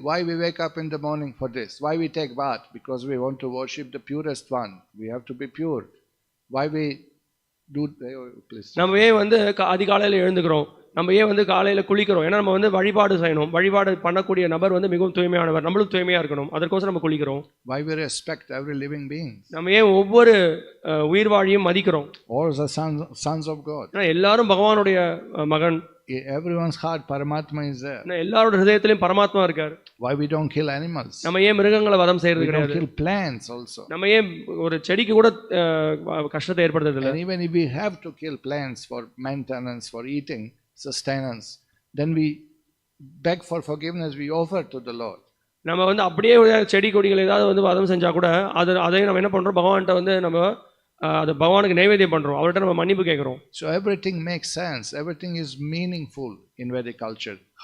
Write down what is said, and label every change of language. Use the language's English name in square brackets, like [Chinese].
[English] Why we wake up in the morning for this? Why we take bath? Because we want to worship the purest one. We have to be pure. Why we do? Please. [Tamil] நம்ம ஏன் வந்து அதிகாலையில் எழுந்துக்கிறோம், நம்ம ஏன் வந்து காலையில் குளிக்கிறோம்? ஏன்னா நம்ம வந்து வழிபாடு செய்யணும். வழிபாடு பண்ணக்கூடிய நபர் வந்து மிகவும் தூய்மையானவர், நம்மளும் தூய்மையாக இருக்கணும். அதற்கோசம் நம்ம குளிக்கிறோம். [English] Why we respect every living being? [Tamil] நம்ம ஏன் ஒவ்வொரு உயிர் வாழியும் மதிக்கிறோம்? [English] All the sons of God. [Tamil] எல்லாரும் பகவானுடைய மகன். [English] Everyone's heart Paramatma is there. [Tamil] எல்லாரோட ஹிருதயத்திலும் பரமாத்மா இருக்கார். [English] Why we don't kill animals? [Tamil] நம்ம ஏன் மிருகங்களை வதம் செய்யறது கிடையாது? [English] We don't kill plants also. [Tamil] நம்ம ஏன் ஒரு செடிக்கு கூட கஷ்டத்தை ஏற்படுத்துறது இல்லை? [English] And even if we have to kill plants for maintenance, for eating, sustenance, then we beg for forgiveness, we offer to the Lord. [Tamil] நம்ம வந்து அப்படியே செடி கொடிகள் ஏதாவது வந்து வதம் செஞ்சா கூட அதையும் நம்ம என்ன பண்றோம், பகவான்கிட்ட வந்து நம்ம அது பகவானுக்கு நைவேத்தியம் பண்றோம், அவர்கிட்ட நம்ம மன்னிப்பு கேட்கிறோம். [English] So everything makes sense, everything is meaningful in Vedic culture.